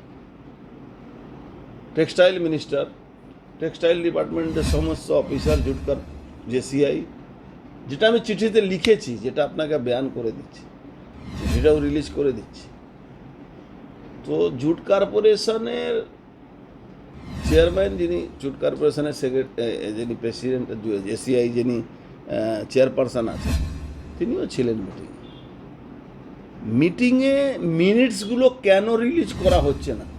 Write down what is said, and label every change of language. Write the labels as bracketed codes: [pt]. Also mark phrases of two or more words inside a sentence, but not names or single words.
[en] textile minister textile department [bn] সমস্ত অফিসার জুটকর জেসিআই যেটা আমি চিঠিতে লিখেছি, যেটা আপনাকে বয়ান করে দিচ্ছি, চিঠিটাও রিলিজ করে দিচ্ছি। তো জুট কর্পোরেশনের চেয়ারম্যান, যিনি জুট কর্পোরেশনের যিনি প্রেসিডেন্ট জেসিআই যিনি চেয়ারপারসন আছেন, তিনিও ছিলেন মিটিংয়ে মিনিটসগুলো কেন রিলিজ করা হচ্ছে না?